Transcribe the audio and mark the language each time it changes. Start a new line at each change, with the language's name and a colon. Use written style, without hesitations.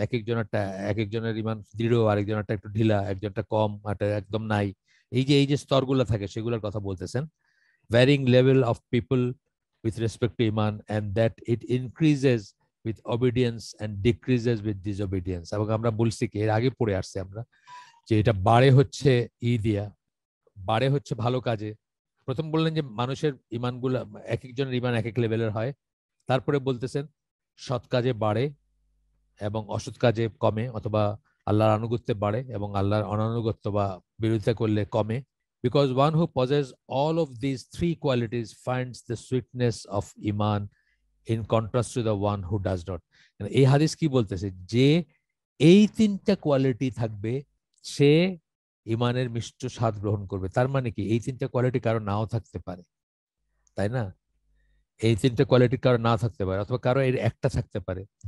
Bangla: এক একজনেরটা, এক একজনের ইমান দৃঢ়, আরেকজনেরটা একটু ঢিলা, একজনটা কম, একটা একদম নাই। এই যে স্তরগুলো থাকে সেগুলোর কথা বলতেছেন।
English: varying level of people with respect to iman, and that it increases with obedience and decreases with disobedience.
Bangla: এবং আমরা বলছি কি, এর আগে পড়ে আসছে আমরা, যে এটা বাড়ে হচ্ছে দিয়া, বাড়ে হচ্ছে ভালো কাজে। প্রথম বললেন যে মানুষের ইমানগুলা, এক একজনের ইমান এক এক লেভেলের হয়। তারপরে বলতেছেন সৎ কাজে বাড়ে এবং অসৎ কাজে কমে, অথবা আল্লাহর আনুগত্যে বাড়ে এবং আল্লাহর অনানুগত্য বা বিরোধিতা করলে কমে।
English: Because one who possesses all of these three qualities finds the sweetness of iman in contrast to the one who does not.
Bangla: এই হাদিস কি বলতেছে, যে এই তিনটা কোয়ালিটি থাকবে সে ইমানের মিষ্ট স্বাদ গ্রহণ করবে। তার মানে কি, এই তিনটা কোয়ালিটি কারো নাও থাকতে পারে, তাই না? এই তিনটা কোয়ালিটি কারো না থাকতে পারে, অথবা কারো এর একটা থাকতে পারে।